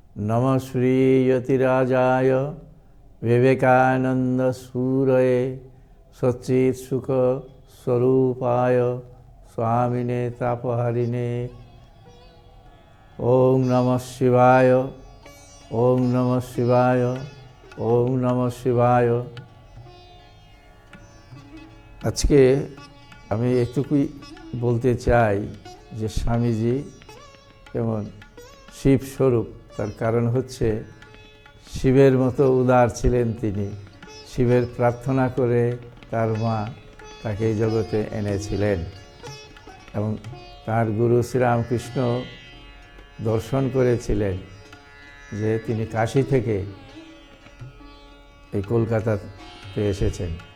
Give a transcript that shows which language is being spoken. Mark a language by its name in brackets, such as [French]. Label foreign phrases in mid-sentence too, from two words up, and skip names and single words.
[Sanskrit] नमः श्री यतिराजाय विवेकानंद सूरये सच्चित् सुख स्वरूपाय स्वामिने तापहरिणे। ओम नमः शिवाय, ओम नमः शिवाय, ओम नमः शिवाय। [Bangla] আজকে আমি এটুকুই বলতে চাই যে স্বামীজি যেমন শিব স্বরূপ, তার কারণ হচ্ছে শিবের মতো উদার ছিলেন তিনি। শিবের প্রার্থনা করে তার মা তাকে এই জগতে এনেছিলেন এবং তার গুরু শ্রীরামকৃষ্ণ দর্শন করেছিলেন যে তিনি কাশী থেকে এই কলকাতাতে এসেছেন।